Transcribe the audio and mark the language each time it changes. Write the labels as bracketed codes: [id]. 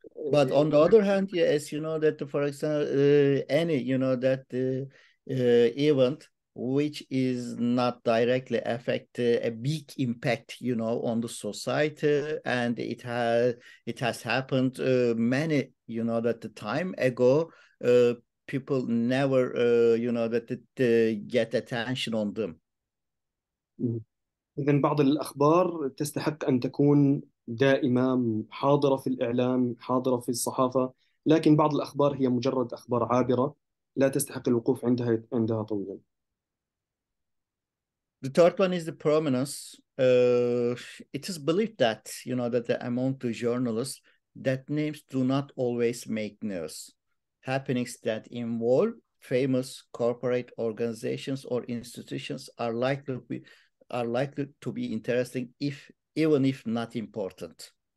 [en] But on the other hand, yes, you know that, for example, any, you know, that event which is not directly affect a big impact, you know, on the society, and it has happened many, you know, that the time ago, people never, you know, that get attention on them. [ar] إذن بعض الأخبار تستحق أن تكون دائمة حاضرة في الإعلام، حاضرة في الصحافة، لكن بعض الأخبار هي مجرد أخبار عابرة لا تستحق الوقوف عندها طويلا. [en] The third one is the prominence. It is believed that, you know, that among the journalists, that names do not always make news. Happenings that involve famous corporate organizations or institutions are likely to be interesting, even if not important.